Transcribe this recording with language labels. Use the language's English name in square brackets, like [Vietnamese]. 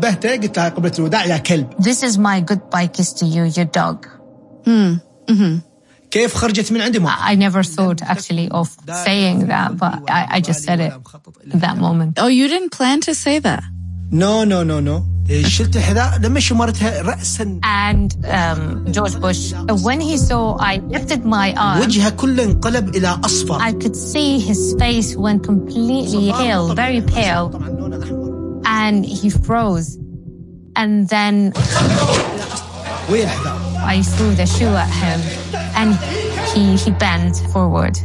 [English] this is my goodbye kiss to you your dog [Arabic] كيف خرجت من عندي [English] I never thought actually of saying that but I just said it at that moment oh you didn't plan to say that [Arabic] no شلت الحذاء لما شمرتها رأسا [English] and George Bush when he saw I lifted my arm [Arabic] وجهه كله انقلب إلى أصفر [English] I could see his face went completely pale very pale and he froze and then I threw the shoe at him and he bent forward